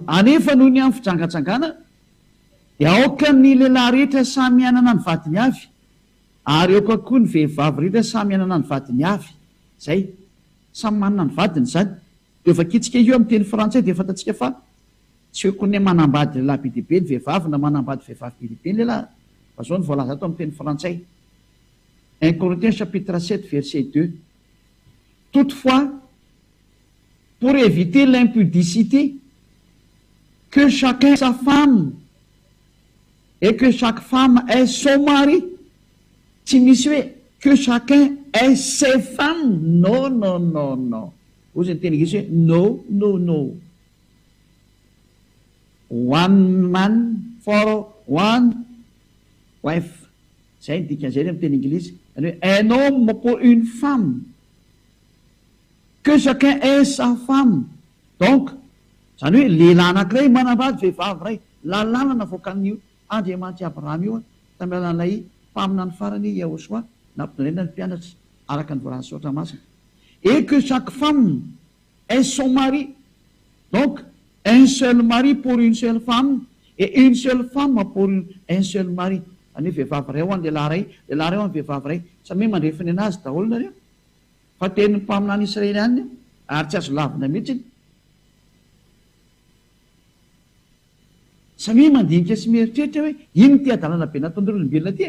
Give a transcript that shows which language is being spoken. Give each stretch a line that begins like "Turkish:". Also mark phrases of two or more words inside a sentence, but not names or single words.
Malagasy: Anefa noho ny amin'ny fijangajangana dia aoka ny lehilahy rehetra samy anana ny vadiny avy, ary aoka koa ny vehivavy rehetra samy anana ny vadiny avy. Zay samy manana ny vadiny zany. Dia efa kitsika io amin'ny teny frantsay dia fantatsika fa tsy hoe ny manambady lehilahy be dehibe ny vehivavy na manambady vehivavy be dehibe ny lehilahy. Fa zao ny voalaza ato amin'ny teny frantsay.
French: 1 Corinthiens chapitre 7 verset 2. Toutefois, pour éviter l'impudicité, que chacun ait sa femme et que chaque femme ait son mari.
Malagasy: Tsy misy hoe
French: que chacun ait ses femmes. Non, non, non, non.
Malagasy: Ozy ny teny Inglisy hoe
English: no, no, no. One man for one wife.
Malagasy: Zay ny dikan'izay amin'ny teny Inglisy.
French: Un homme pour une femme, que chacun ait sa femme.
Malagasy: Donc zany hoe lehilahy anankiray manambady vehivavy ray, lalàna navoakan'io Andriamanitra Abrahama io tamin'ny alalan'ilay mpamina ny farany Yahosoa nampitonaina ny mpianatra araka ny voalaza soatra masina.
French: Et que chaque femme ait son mari. Donc un seul mari pour une seule femme et une seule femme pour un seul mari.
Malagasy: Any vehivavy ray ho an'ny lehilahy ray ho an'ny vehivavy ray, samy hoe mandrefany anazy daholo nareo. Fa tenin'ny mpamina any Israely any ary tsy azo lavina mihitsy. Samy mandinika sy mieritreritra hoe iny ty adalana be nataon'ireo olombelona ty.